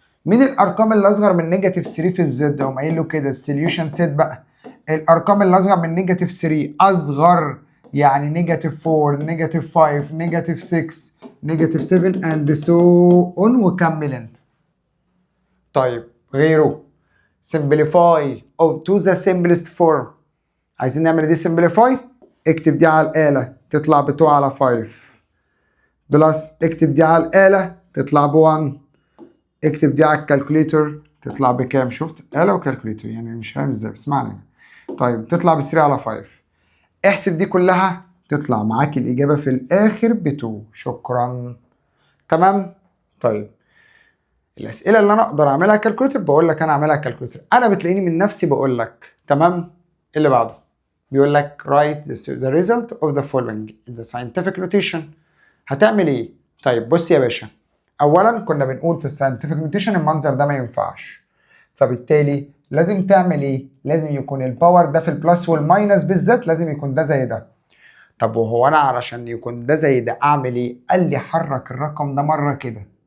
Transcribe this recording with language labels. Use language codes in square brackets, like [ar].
[ar] مين الارقام اللي اصغر من نيجاتيف 3 في الزد؟ اقوم قايل له كده السوليوشن سيت بقى. الارقام اللي اصغر من نيجاتيف 3 اصغر يعني نيجاتيف 4 نيجاتيف 5 نيجاتيف 6 نيجاتيف 7 اند سو اون وكمل انت. طيب غيره [en] simplify of to the simplest form. [ar] عايزين نعمل دي simplify. اكتب دي على الآلة تطلع ب 2 على 5 بلس اكتب دي على الآلة تطلع ب 1. اكتب دي على الكالكوليتر تطلع بكام؟ شفت آلة وكالكوليتر يعني مش فاهم ازاي بس معنى. طيب تطلع ب 3 على 5. احسب دي كلها تطلع معاك الإجابة في الآخر ب 2. شكرا. تمام؟ طيب الأسئلة اللي أنا أقدر أعملها كالكوليتر بقول لك أنا أعملها كالكوليتر. أنا بتلاقيني من نفسي بقول لك. تمام؟ اللي بعده بيقول لك [en] write the result of the following in the scientific notation. [ar] هتعمل إيه؟ طيب بص يا باشا. أولاً كنا بنقول في الساينتفك نوتيشن المنظر ده ما ينفعش. فبالتالي لازم تعمل إيه؟ لازم يكون الباور ده في البلس والماينس بالذات لازم يكون ده زي ده. طب وهو أنا علشان يكون ده زي ده أعمل إيه؟ قال لي حرك الرقم ده مرة كده.